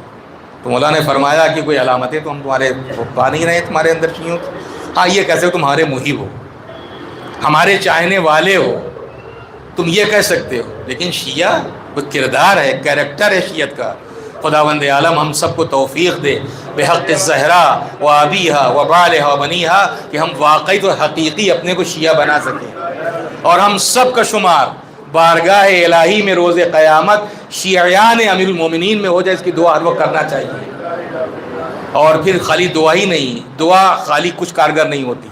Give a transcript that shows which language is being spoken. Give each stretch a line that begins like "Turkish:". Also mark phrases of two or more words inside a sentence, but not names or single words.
Urdu: تو مولا نے فرمایا کہ کوئی علامتیں تو ہم تمہارے پا نہیں رہے تمہارے اندر شیعوں کی. ہاں یہ کیسے تمہارے محب ہو، ہمارے چاہنے والے ہو، تم یہ کہہ سکتے ہو. لیکن شیعہ وہ کردار ہے، کیریکٹر ہے شیعت کا. خداوند عالم ہم سب کو توفیق دے
Arabic: بحق الزہرا و ابیہا و بالہا و بنیہا
Urdu: کہ ہم واقعی تو حقیقی اپنے کو شیعہ بنا سکیں، اور ہم سب کا شمار بارگاہ الہی میں روز قیامت شیعیان امیر المومنین میں ہو جائے. اس کی دعا ہر وقت کرنا چاہیے. اور پھر خالی دعا ہی نہیں، دعا خالی کچھ کارگر نہیں ہوتی.